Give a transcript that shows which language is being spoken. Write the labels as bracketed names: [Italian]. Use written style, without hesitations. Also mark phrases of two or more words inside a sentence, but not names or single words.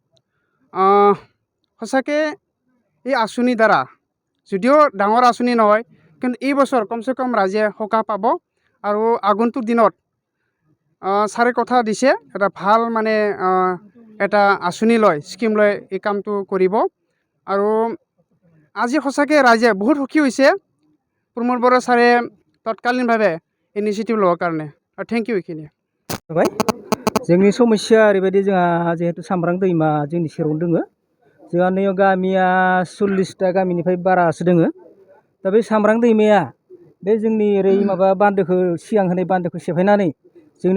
[Assamese] সঁচাকৈ এই আঁচনিৰ দ্বাৰা যদিও ডাঙৰ আঁচনি নহয় কিন্তু এই বছৰ কমচে কম ৰাইজে সকাহ পাব আৰু আগন্তুক দিনত ছাৰে কথা দিছে এটা ভাল মানে এটা আঁচনি লয় স্কিম লৈ এই কামটো কৰিব আৰু আজি সঁচাকৈ ৰাইজে বহুত সুখী হৈছে প্ৰমোদ বড়ো ছাৰে তৎকালীনভাৱে ইনিচিয়েটিভ লোৱাৰ কাৰণে আৰু [English] thank you [Assamese] এইখিনি [Bodo] जोंनि समस्या ओरैबायदि जोंहा जिहेतु सामब्रां दैमा जोंनि सेरावनो दोङो जोंहा नैयाव गामिया 40टा गामिनिफ्राय बारासो दोङो दा बे सामब्रां दैमाया बे जोंनि ओरै माबा बान्दोखौ सिगां होनाय बान्दोखौ सेफायनानै जोंनि